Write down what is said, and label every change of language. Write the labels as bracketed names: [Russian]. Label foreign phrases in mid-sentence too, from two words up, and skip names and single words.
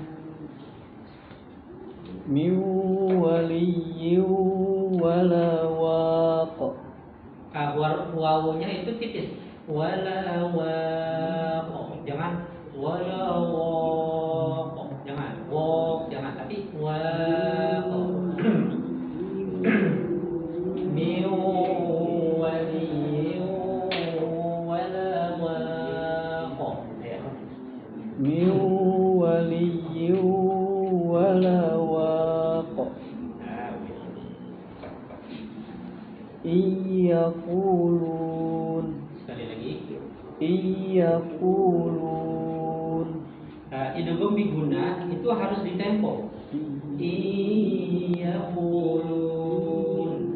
[Arabic] Min waliyyin wala waq. [Banjar] Wawunya itu tipis. [Arabic] Wala waq. Jangan wala waq. [Banjar] Jangan waq, jangan, tapi waq. [Arabic] Min waliyyin wala waq. Min waliyyin wala waq. Iyaqulun. [Banjar] Sekali lagi. [Arabic] Iyaqulun. Idgham biguna [Banjar] itu harus ditempo. [Arabic] Iyaqulun.